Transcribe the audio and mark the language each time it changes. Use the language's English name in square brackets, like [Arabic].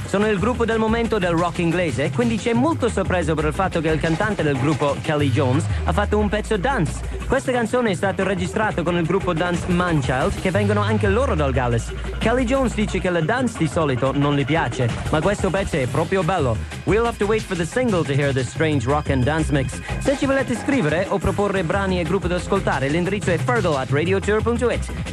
[Italian] Sono il gruppo del momento del rock inglese, quindi c'è molto sorpreso per il fatto che il cantante del gruppo, Kelly Jones, ha fatto un pezzo dance. Questa canzone è stata registrata con il gruppo dance Manchild, che vengono anche loro dal Galles. Kelly Jones dice che la dance di solito non gli piace, ma questo pezzo è proprio bello. [English] We'll have to wait for the single to hear this strange rock and dance mix. [Italian] Se ci volete scrivere o proporre brani e gruppo da ascoltare, l'indirizzo è fergal@radiotour.it.